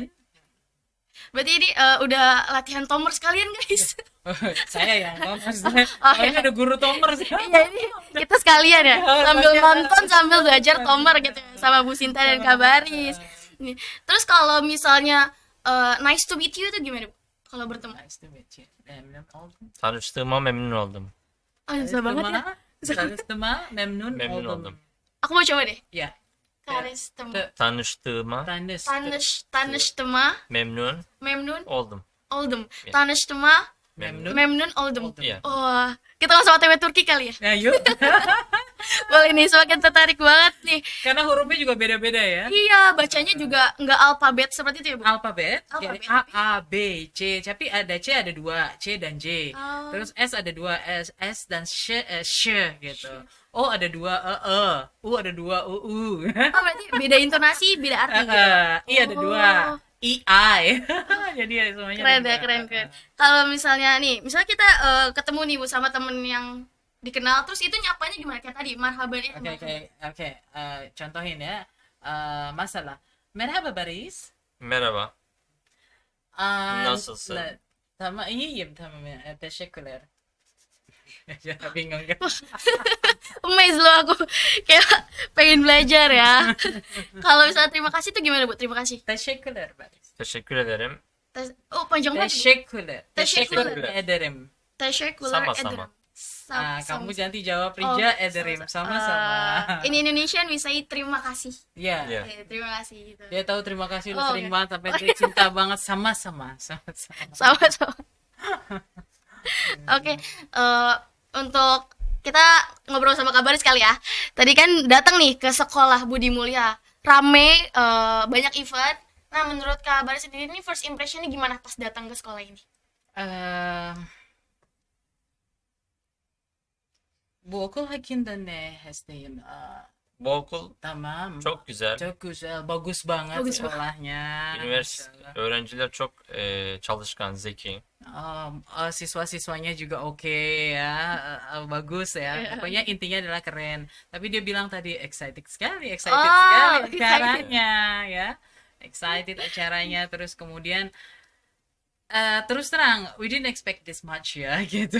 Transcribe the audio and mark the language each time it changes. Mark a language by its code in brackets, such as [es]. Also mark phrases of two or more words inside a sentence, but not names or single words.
[id] Berarti ini udah latihan Tomer sekalian, guys. Saya yang Thomas. Oh, Ini ada guru Thomas. Iya, ini kita sekalian ya, sambil nonton sambil belajar Tomer gitu ya, sama Bu Sinta dan Kabaris. Nih. Terus kalau misalnya [en] nice to meet you [id] itu gimana, Bu? Kalau bertemu? [en] Nice to meet you. [tr] Memnun oldum. Tanıştığıma memnun oldum. Oh, susah banget ya. Tanıştığıma memnun Memnun oldum. oldum. [id] Aku mau coba deh. Ya. [tr] Tanıştığıma. Tanıştığıma Tanıştığıma memnun memnun oldum. oldum. [id] Ya. [tr] Tanıştığıma Memnun. memnun oldum. Oldum. [id] Iya. Oh, kita langsung OTW Turki kali ya. Ya, yuk. Boleh nih, semakin tertarik banget nih. Karena hurufnya juga beda-beda ya. Iya, bacanya juga nggak alfabet seperti itu ya, Bu? Alfabet, Alfabet, jadi A, B, C, tapi ada C ada dua, C dan J. Oh. Terus S ada dua, S dan Sh gitu. O ada dua, U ada dua, U. Oh, berarti beda intonasi, beda arti gitu. I ada dua, I. Jadi ya semuanya Keren ada ya, dua. keren. Kalau misalnya nih, misalnya kita ketemu nih, Bu, sama temen yang dikenal, terus itu nyapanya gimana? Kayak tadi, marhaban ya. Oke. Contohin ya. Masalah. [tr] Merhaba Baris. Merhaba. Nasılsın? İyiyim tamam ya. Teşekkürler. [id] Ya bingung kan? Amazed loh aku. Kayak pengen belajar ya. Kalau misalnya terima kasih itu gimana, Bu? Terima kasih. [tr] Teşekkürler Baris. Teşekkür ederim. [id] Oh, panjang banget. Bu. [tr] Teşekkürler. Teşekkürler. Ederim. Teşekkürler [id] Sama-sama. [tr] ederim. [id] Kamu nanti jawab Rija ederim sama-sama. [en] In Indonesian we say [id] terima kasih. Iya. Iya. Terima kasih gitu. Dia tahu terima kasih lu Oh, sering oke. banget sampai dia cinta banget sama-sama. Sama-sama. Oke, untuk kita ngobrol sama Kabaris kali ya. Tadi kan datang nih ke sekolah Budi Mulya, rame, banyak event. Nah, menurut Kabaris sendiri ini [en] first impressionnya [id] gimana pas datang ke sekolah ini? [tr] Bu okul hakkında ne hastayım? Bu okul Tamam. çok güzel. Çok güzel, [id] bagus banget Bagus sekolahnya. [tr] Üniversite Maşallah. öğrenciler çok çalışkan, zeki. [id] Siswa-siswanya juga oke ya, bagus ya. Pokoknya intinya adalah keren. Tapi dia bilang tadi excited sekali excited. acaranya ya. Excited acaranya, terus kemudian terus terang, [en] we didn't expect this much [id] ya gitu.